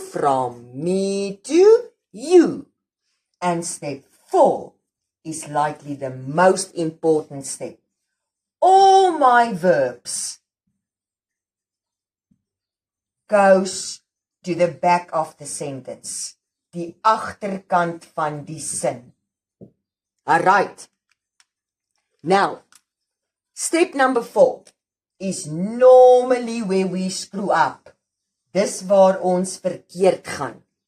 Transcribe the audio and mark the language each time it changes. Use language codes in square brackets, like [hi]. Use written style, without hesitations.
[en] From me to you. And step 4 is likely the most important step. All my verbs goes to the back of the sentence. [af] Die agterkant van die sin. [en] Alright. Now, step number 4 is normally where we screw up. [af] dis waar ons verkeerd gaan.